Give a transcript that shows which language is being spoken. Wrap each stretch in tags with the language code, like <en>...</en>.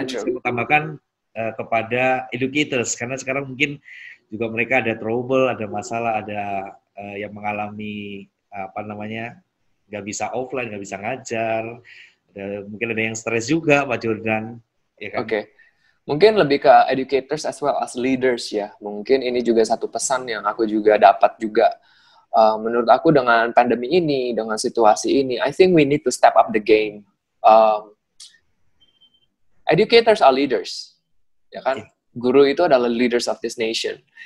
<en>entrepreneur.</en> <id>Saya utamakan kepada educators, karena sekarang mungkin juga mereka ada trouble, ada masalah, ada yang mengalami nggak bisa offline, nggak bisa ngajar, mungkin ada yang stres juga Pak Jordan. Ya kan? Oke. Mungkin lebih ke educators as well as leaders ya. Mungkin ini juga satu pesan yang aku juga dapat juga. Menurut aku dengan pandemi ini, dengan situasi ini,</id> <en>I think we need to step up the game. Educators are leaders,</en> <id>ya kan? Guru itu adalah</id> <en>leaders of this nation.</en>